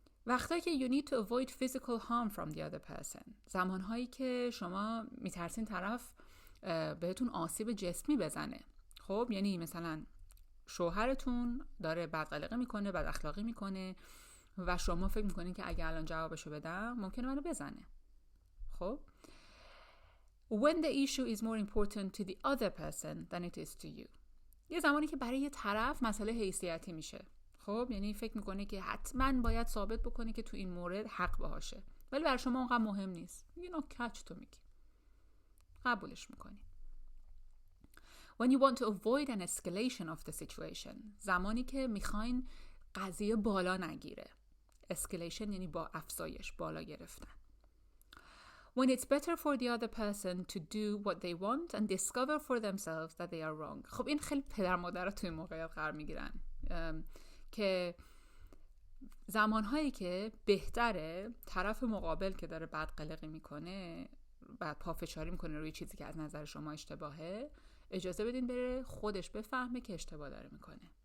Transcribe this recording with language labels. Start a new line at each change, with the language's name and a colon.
Persian: وقتایی که
English: you need to avoid physical harm from the other person،
Persian: زمانهایی که شما میترسین طرف بهتون آسیب جسمی بزنه. خب یعنی مثلا شوهرتون داره بدقلقه میکنه، بد اخلاقی میکنه و شما فکر میکنین که اگه الان جوابشو بدم ممکنه منو بزنه.
English: خب when the issue is more important to the other person than it is to you،
Persian: یه زمانی که برای یه طرف مسئله حیثیتی میشه. خب یعنی فکر میکنه که حتما باید ثابت بکنه که تو این مورد حق باشه، ولی برای شما اونقدر مهم نیست. میگه کچ تو میگی، قبولش میکنی.
English: When you want to avoid an escalation of the situation،
Persian: زمانی که میخواین قضیه بالا نگیره. escalation یعنی با افزایش، بالا گرفتن.
English: When it's better for the other person to do what they want and discover for themselves that they are wrong.
Persian: خب این خیلی پدر مادرها توی موقعیت قرار میگیرن که زمانهایی که بهتره طرف مقابل که داره بدقلقی میکنه، بعد پافشاری میکنه روی چیزی که از نظر شما اشتباهه، اجازه بدین بره خودش بفهمه که اشتباه داره میکنه.